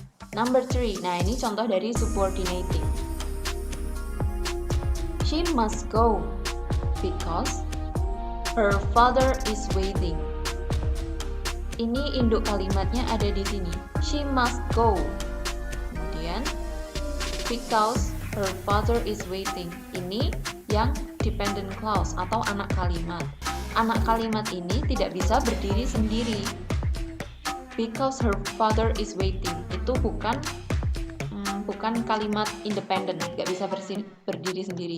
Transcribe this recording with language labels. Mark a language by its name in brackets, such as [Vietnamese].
[English] Number 3, [Indonesian] nah ini contoh dari subordinating. [English] She must go because her father is waiting. [Indonesian] Ini induk kalimatnya ada di sini. [English] She must go. [Indonesian] Kemudian [English] because her father is waiting. [Indonesian] Ini yang dependent clause atau anak kalimat. Anak kalimat ini tidak bisa berdiri sendiri. [English] Because her father is waiting. [Indonesian] Itu bukan kalimat independent, nggak bisa berdiri sendiri.